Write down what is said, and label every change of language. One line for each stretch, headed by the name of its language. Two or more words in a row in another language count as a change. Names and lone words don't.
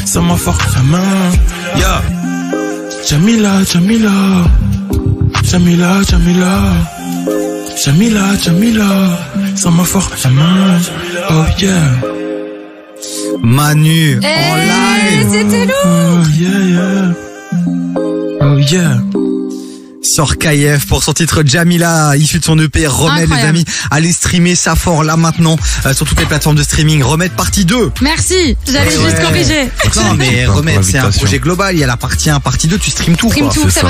French: Serre-moi fort la main. Yeah. Jamila, Jamila. Jamila, Jamila. Jamila, Jamila, serre-moi fort la main.
English: Oh yeah.
French: Manu, en live. C'était lourd.
English: Oh yeah, yeah. Oh yeah.
French: Sort KF pour son titre Jamila, issu de son EP Remède. Incroyable. Les amis, allez streamer ça fort là maintenant sur toutes les plateformes de streaming. Remède partie 2. Merci, j'allais Ouais. juste corriger. Non mais pour Remède, c'est un l'invitation. projet global, il y a la partie 1, partie 2, tu streames tout Stream quoi. tout, c'est c'est